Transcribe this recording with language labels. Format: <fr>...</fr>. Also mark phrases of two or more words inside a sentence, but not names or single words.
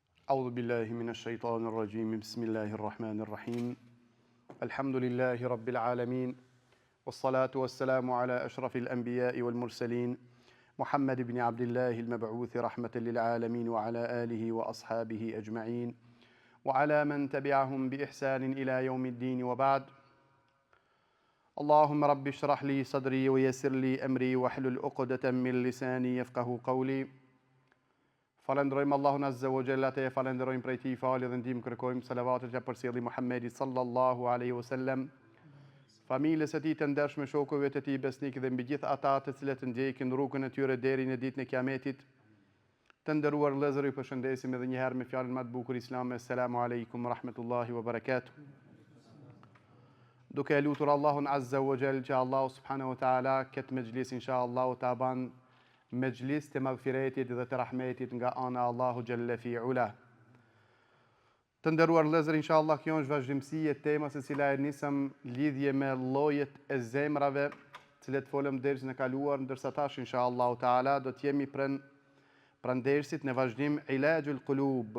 <ar>أعوذ بالله من الشيطان الرجيم بسم الله الرحمن الرحيم الحمد لله رب العالمين والصلاة والسلام على أشرف الأنبياء والمرسلين محمد بن عبد الله المبعوث رحمة للعالمين وعلى آله وأصحابه أجمعين وعلى من تبعهم بإحسان إلى يوم الدين وبعد اللهم رب اشرح لي صدري ويسر لي أمري واحلل عقدة من لساني يفقه قولي.</ar> <sq>Falenderojmë Allahun</sq> <ar>عز وجل,</ar> <sq>te falenderojmë prej tij falë dhe ndihmë kërkojmë salavatet që përcjelli Muhamedi</sq> <ar>صلى الله عليه وسلم,</ar> <sq>familjes së tij të ndershme, shokëve të tij besnik dhe mbi gjithë ata të cilët ndjekin rrugën e tyre deri në ditën e Kiametit. Të nderuar vëllezër, ju përshëndesim edhe një herë me fjalën më të bukur islame,</sq> <ar>السلام عليكم ورحمة الله وبركاته.</ar> <sq>Duke lutur Allahun</sq> <ar>عز وجل</ar> <sq>që Allahu</sq> <ar>سبحانه وتعالى</ar> <sq>këtë mejlis inshallah ta ban mejlis të magfiretit dhe të rahmetit nga ana Allahu</sq> <ar>جل في علاه.</ar> <sq>Të nderuar vëllezër, inshallah kjo është vazhdimsi e temës e cila e nisëm lidhje me llojet e zemrave, të cilat folëm dersën e kaluar, ndërsa tash</sq> <ar>إن شاء الله تعالى</ar> <sq>do të jemi pranë dersit në vazhdim</sq> <ar>علاج القلوب.</ar>